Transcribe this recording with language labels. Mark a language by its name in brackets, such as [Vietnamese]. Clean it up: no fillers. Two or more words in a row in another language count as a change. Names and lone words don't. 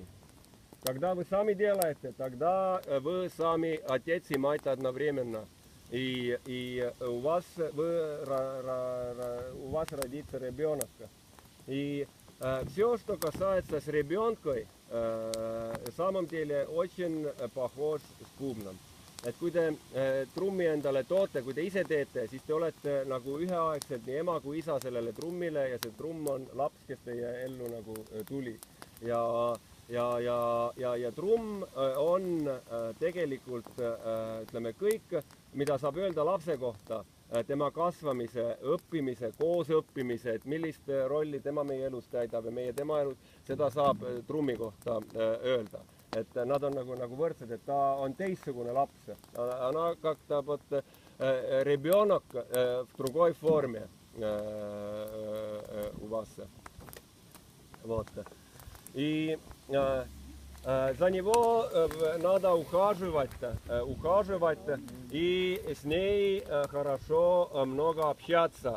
[Russian] Когда вы сами делаете, тогда вы сами отец и мать одновременно. И у вас родится ребенок. И все, что касается с ребенком, на самом деле очень похож с бубном. [Estonian] Et kui te trummi endale toote, kui te ise teete, siis te olete nagu üheaegselt nii ema kui isa sellele trummile ja see trumm on laps, kes teie ellu nagu tuli. Ja trumm on tegelikult, ütleme, kõik, mida saab öelda lapse kohta, tema kasvamise, õppimise, koosõppimise, et millist rolli tema meie elus täidab ja meie tema elus, seda saab trummi kohta öelda. Et nad on nagu võrdsed, et ta on teistsugune laps. [Russian] Она как-то вот ребенок в другой форме у вас. Вот. И за него надо ухаживать и с ней хорошо много общаться.